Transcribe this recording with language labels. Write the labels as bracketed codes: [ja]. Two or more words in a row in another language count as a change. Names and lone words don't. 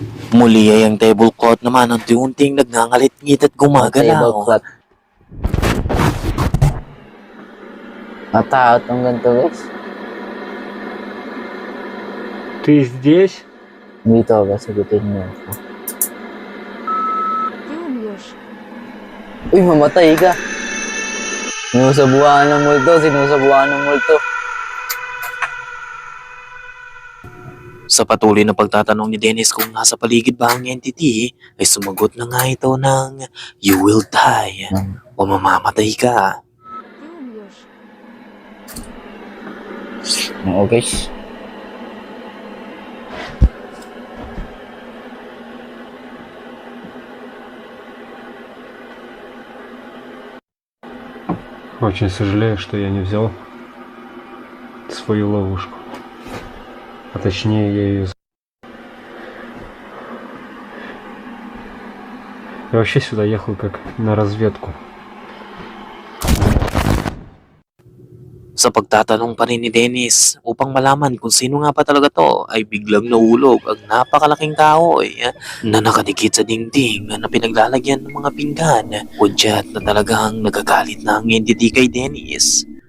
[tl] Muli ay ang tablecloth naman ang unting nagngangalit-ngit at gumagalaw. Tablecloth. Natakot ng ganito guys. [ru] Ты здесь? [tl] Dito ba, sagutin mo ako. [ru] Ты умрешь. [tl] Uy, mamatay ka. Sinusabuhan ng multo, sinusabuhan ng multo. Sa patuloy na pagtatanong ni Dennis kung nasa paligid ba ang entity, ay sumagot na nga ito ng [en] "You will die" [tl] o mamamatay ka. [ru] Ты умрешь. [tl] Oo guys. [ru] Очень сожалею, что я не взял свою ловушку. А точнее, я ее... Я вообще сюда ехал как на разведку. [tl] Sa pagtatanong pa rin ni Dennis upang malaman kung sino nga pa talaga to, ay biglang nahulog ang napakalaking kahoy na nakadikit sa dingding na pinaglalagyan ng mga pinggan. Kudyat na talagang nagagalit na ang entity kay Dennis.